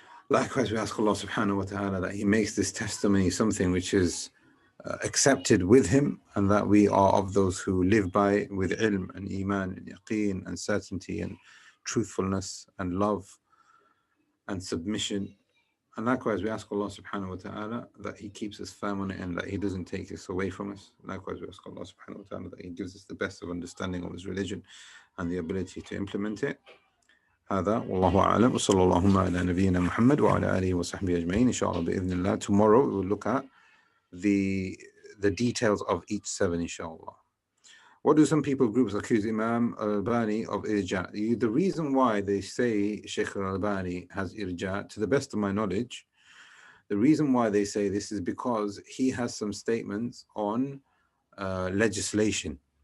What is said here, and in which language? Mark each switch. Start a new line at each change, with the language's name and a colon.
English: Likewise, we ask Allah subhanahu wa ta'ala that He makes this testimony something which is accepted with Him, and that we are of those who live by it with ilm and iman and yaqeen and certainty and truthfulness and love and submission. And likewise, we ask Allah subhanahu wa ta'ala that He keeps us firm on it and that He doesn't take this away from us. Likewise, we ask Allah subhanahu wa ta'ala that He gives us the best of understanding of His religion and the ability to implement it.
Arabic: هذا والله أعلم وصلى اللهم على نبينا محمد وعلى آله وصحبه أجمعين. Inshallah, بإذن الله.
English: Tomorrow we will look at the details of each 7, inshallah. What do some people groups accuse Imam al-Albani of irja? The reason why they say Shaykh al-Albani has irja, to the best of my knowledge, the reason why they say this is because he has some statements on legislation.